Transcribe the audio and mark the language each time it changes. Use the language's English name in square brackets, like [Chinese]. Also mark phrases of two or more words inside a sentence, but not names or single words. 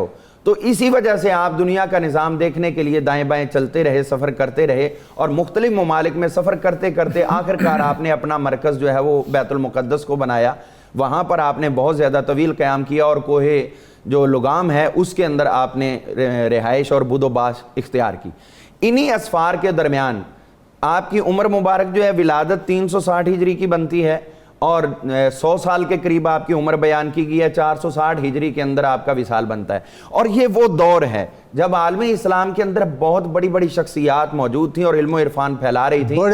[Urdu] تو اسی وجہ سے آپ دنیا کا نظام دیکھنے کے لیے دائیں بائیں چلتے رہے, سفر کرتے رہے, اور مختلف ممالک میں سفر کرتے کرتے آخرکار آپ نے اپنا مرکز جو ہے وہ بیت المقدس کو بنایا. وہاں پر آپ نے بہت زیادہ طویل قیام کیا اور کوہ جو لگام ہے اس کے اندر آپ نے رہائش اور بود و باش اختیار کی. انہی اسفار کے درمیان آپ کی عمر مبارک جو ہے ولادت 360 ہجری کی بنتی ہے, اور 100 سال کے قریب آپ کی عمر بیان کی گئی ہے. 460 ہجری کے اندر آپ کا وصال بنتا ہے. اور یہ وہ دور ہے جب عالم اسلام کے اندر بہت بڑی بڑی شخصیات موجود تھیں اور علم و عرفان پھیلا رہی تھیں,